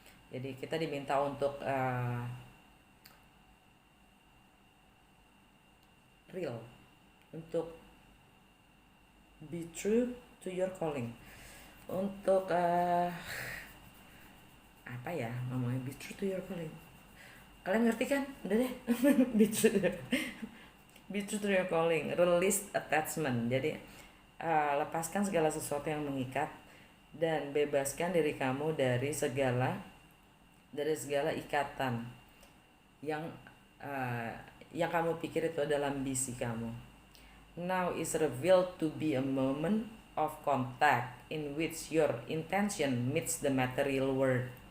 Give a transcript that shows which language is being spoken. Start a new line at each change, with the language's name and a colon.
Indonesian: Jadi kita diminta untuk real, untuk
English: be true to your calling,
Indonesian: untuk apa ya ngomongnya, be true to your calling. Kalian ngerti kan? Udah deh.
English: Be true to your calling, release attachment.
Indonesian: Jadi lepaskan segala sesuatu yang mengikat dan bebaskan diri kamu dari segala ikatan yang kamu pikir itu adalah ambisi kamu.
English: Now is revealed to be a moment of contact in which your intention meets the material world.